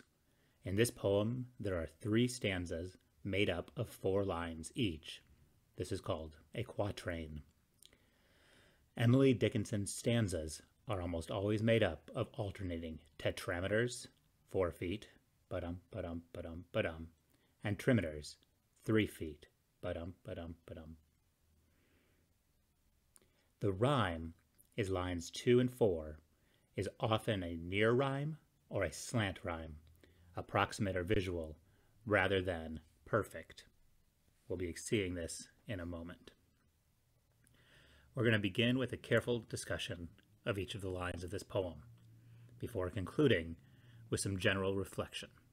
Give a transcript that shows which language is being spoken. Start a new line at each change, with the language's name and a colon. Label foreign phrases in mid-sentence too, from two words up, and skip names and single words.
English: In this poem, there are 3 stanzas made up of 4 lines each. This is called a quatrain. Emily Dickinson's stanzas are almost always made up of alternating tetrameters, 4 feet, ba-dum, ba-dum, ba-dum, ba-dum, and trimeters, 3 feet, ba-dum, ba-dum, ba-dum. The rhyme is lines 2 and 4, is often a near rhyme or a slant rhyme, approximate or visual, rather than perfect. We'll be seeing this in a moment. We're going to begin with a careful discussion of each of the lines of this poem, before concluding with some general reflection.